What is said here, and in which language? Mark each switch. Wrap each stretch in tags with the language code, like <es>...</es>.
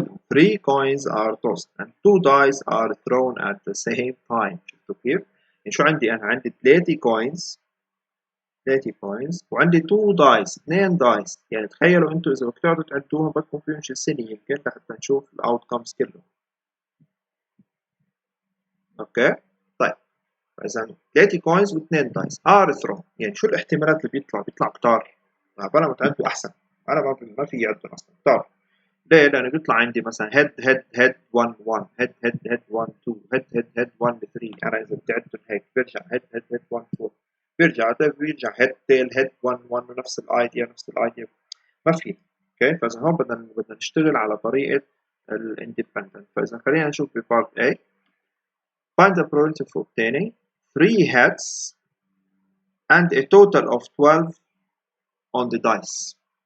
<en>3 coins are tossed and 2 dice are thrown at the same time.</en> <ar>شفتوا كيف؟ يعني شو عندي أنا؟ عندي 3 coins وعندي 2 dice 2 dice، يعني تخيلوا أنتوا إذا بدكم تقعدوا تعدوهم بدكم فيهم شي سنة يمكن لحتى نشوف الأوتكمز كلهم. أوكي؟ طيب فإذا 3 coins و2 dice are thrown، يعني شو الاحتمالات اللي بيطلع كتار، بلا ما تعدوا أحسن، أنا ما في يعدوا أصلا كتار. ليه؟ لأنه بيطلع عندي مثلا head 1 1 head 1 2 head 1 3، أنا إذا بدي أعدهم هيك برجع head 1 4، بيرجع head tail 1 1 ونفس الايديا ما في. اوكي فاذا هون بدنا نشتغل على طريقه الاندبندنت. فاذا خلينا نشوف ببارت A</ar> <en>find the probability of obtaining 3 heads and a total of 12 on the dice.</en>